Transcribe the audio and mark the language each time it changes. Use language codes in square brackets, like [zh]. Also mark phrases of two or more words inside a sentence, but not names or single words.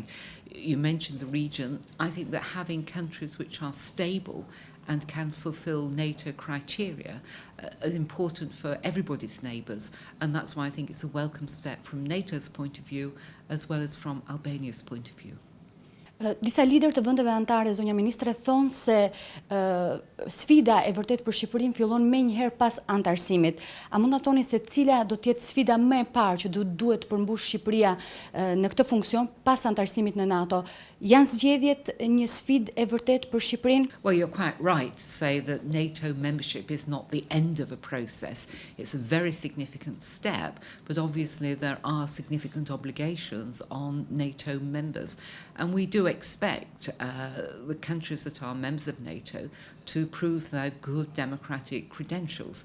[en] You mentioned the region. I think that having countries which are stable and can fulfill NATO criteria is important for everybody's neighbours, and that's why I think it's a welcome step from NATO's point of view as well as from Albania's point of view. [sq] Disa lider të vendeve anëtare, zonja Ministre, thonë se sfida e vërtet për Shqipërinë fillon menjëherë pas anëtarësimit. A mund ta thoni se cila do të jetë sfida më e parë që duhet të përmbush Shqipëria në këtë funksion pas anëtarësimit në NATO? Janë zgjedhjet një sfidë e vërtet për Shqipërinë? [en] Well, you're quite right to say that NATO membership is not the end of a process. It's a very significant step, but obviously there are significant obligations on NATO members. And we do expect the countries that are members of NATO to prove their good democratic credentials.